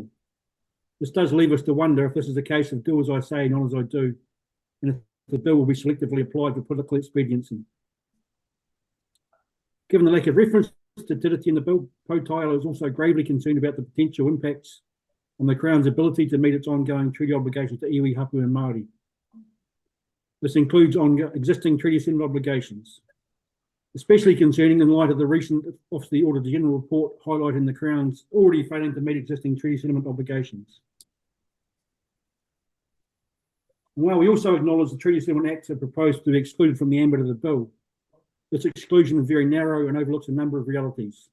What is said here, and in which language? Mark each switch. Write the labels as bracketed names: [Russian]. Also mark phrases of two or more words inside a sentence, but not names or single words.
[English] This does leave us to wonder if this is a case of do as I say, not as I do, and if the bill will be selectively applied for political expediency. Given the lack of reference to Tertiary in the bill, Pou Taiao is also gravely concerned about the potential impacts on the Crown's ability to meet its ongoing treaty obligations to iwi, hapu and Māori. This includes existing treaty settlement obligations, especially concerning in light of the recent Office of the Auditor General report highlighting the Crown's already failing to meet existing treaty settlement obligations. And while we also acknowledge the Treaty Settlement Acts are proposed to be excluded from the ambit of the bill, this exclusion is very narrow and overlooks a number of realities.